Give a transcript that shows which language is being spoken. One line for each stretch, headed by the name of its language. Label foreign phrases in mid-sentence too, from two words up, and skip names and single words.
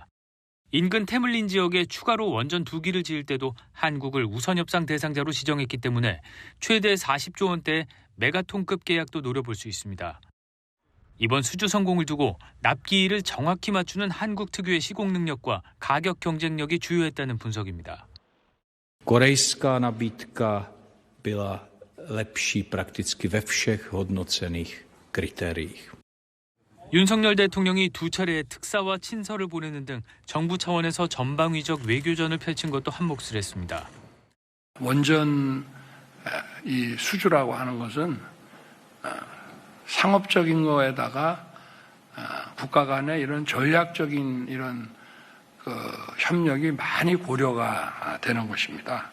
Korean: 인근 테물린 지역에 추가로 원전 2기를 지을 때도 한국을 우선 협상 대상자로 지정했기 때문에 최대 40조 원대의 메가톤급 계약도 노려볼 수 있습니다. 이번 수주 성공을 두고 납기일을 정확히 맞추는 한국 특유의 시공 능력과 가격 경쟁력이 주요했다는 분석입니다.
Czech: Korejská nabídka byla lepší prakticky ve všech hodnocených kritériích.
Korean: 윤석열 대통령이 두 차례의 특사와 친서를 보내는 등 정부 차원에서 전방위적 외교전을 펼친 것도 한몫을 했습니다. 원전 이 수주라고 하는 것은 상업적인 거에다가 국가 간의 이런 전략적인 이런 협력이 많이 고려가 되는 것입니다.